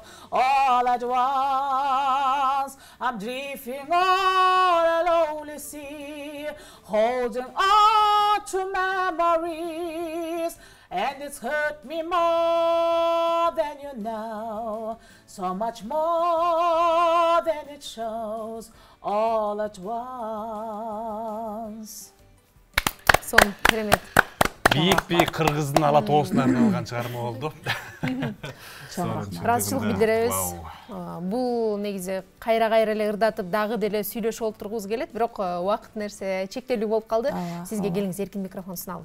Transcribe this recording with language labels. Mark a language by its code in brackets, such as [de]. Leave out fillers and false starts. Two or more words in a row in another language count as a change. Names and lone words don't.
[en] All at once, I'm drifting on a lonely sea, holding on to memories, and it's hurt me more than you know, so much more than it shows. All at once. [ky] Son керемет. Бийик кыргыздын ала тоосуна арналган чыгарма болду. Ыраазычылык билдиребиз. Бул негизи кайра эле ырдатып дагы деле сүйлөшүп олтургубуз келет, бирок убакыт нерсе чектелүү болуп калды. Сизге келиңиз, эркин микрофон суналып.